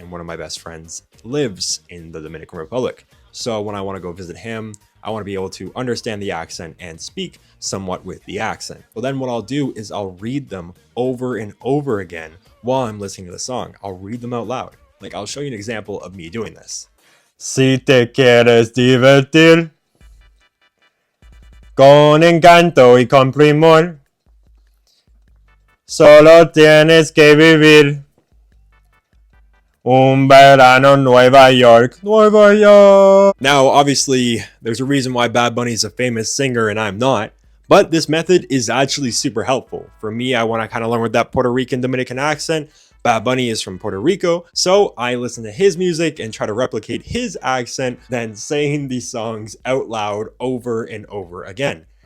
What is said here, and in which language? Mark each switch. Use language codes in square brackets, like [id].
[en] And one of my best friends lives in the Dominican Republic. So when I want to go visit him, I want to be able to understand the accent and speak somewhat with the accent. Well, then what I'll do is I'll read them over and over again while I'm listening to the song. I'll read them out loud. Like I'll show you an example of me doing this. [es] Si te quieres divertir con encanto y con primor, solo tienes que vivir un verano Nueva York. [en] Now, obviously, there's a reason why Bad Bunny is a famous singer and I'm not, but this method is actually super helpful. For me, I want to kind of learn with that Puerto Rican Dominican accent. Bad Bunny is from Puerto Rico, so I listen to his music and try to replicate his accent, then saying these songs out loud over and over again.